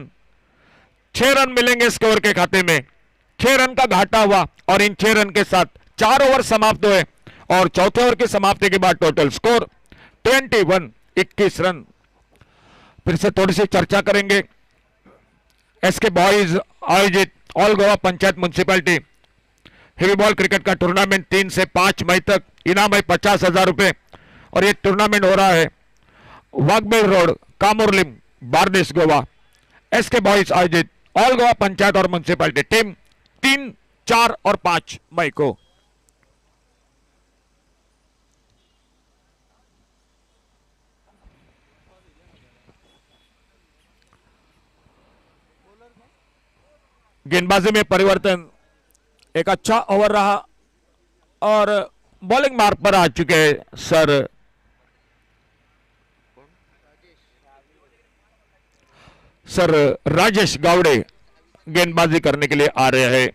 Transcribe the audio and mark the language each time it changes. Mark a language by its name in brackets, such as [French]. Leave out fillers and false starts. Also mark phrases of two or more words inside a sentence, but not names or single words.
[Hindi] 6 रन मिलेंगे स्कोर के खाते में। 6 रन का घाटा हुआ और इन 6 रन के साथ 4 ओवर समाप्त हुए और चौथे ओवर की समाप्ति के बाद [English] total score [Hindi] 21, 21 रन। फिर से थोड़ी सी चर्चा करेंगे। एसके बॉयज आयोजित ऑल गोवा पंचायत म्युनिसिपैलिटी हेवी बॉल क्रिकेट का टूर्नामेंट 3 से 5 मई तक। इनाम है 50,000 रुपए और ये टूर्नामेंट हो रहा है वागबेल रोड, कामुरलिम, बारदेश, गोवा। एसके बॉयज आयोजित ऑल गोवा पंचायत और म्युनिसिपैलिटी टीम 3, 4 और 5 मई को। गेंदबाजी में परिवर्तन, एक अच्छा ओवर रहा और बॉलिंग मार्ग पर आ चुके हैं सर राजेश गावड़े गेंदबाजी करने के लिए आ रहे हैं।